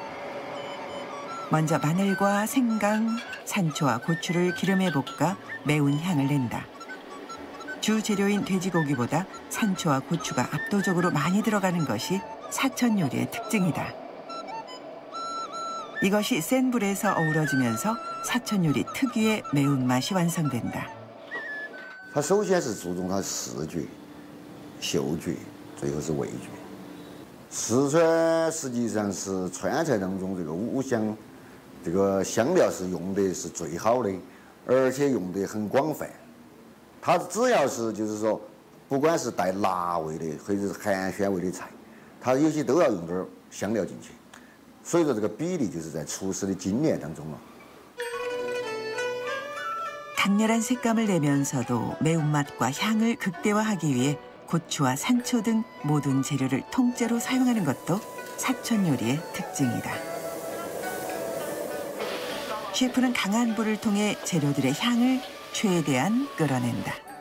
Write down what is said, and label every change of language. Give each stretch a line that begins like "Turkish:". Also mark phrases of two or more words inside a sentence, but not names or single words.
Korean: 먼저 마늘과 생강, 산초와 고추를 기름에 볶아 매운 향을 낸다. 주 재료인 돼지고기보다 산초와 고추가 압도적으로 많이 들어가는 것이 사천 요리의 특징이다. 이것이 센 불에서 어우러지면서 사천 요리 특유의 매운맛이 완성된다.
Chinese: 它首先是注重它视觉、嗅觉，最后是味觉。四川实际上是川菜当中这个五香，这个香料是用的是最好的，而且用的很广泛。它只要是就是说，不管是带辣味的或者是寒暄味的菜。它有些都要用点香料进去，所以说这个比例就是在厨师的精炼当中了。
Korean: 강렬한 색감을 내면서도 매운맛과 향을 극대화하기 위해 고추와 산초 등 모든 재료를 통째로 사용하는 것도 사천 요리의 특징이다. 셰프는 강한 불을 통해 재료들의 향을 최대한 끌어낸다.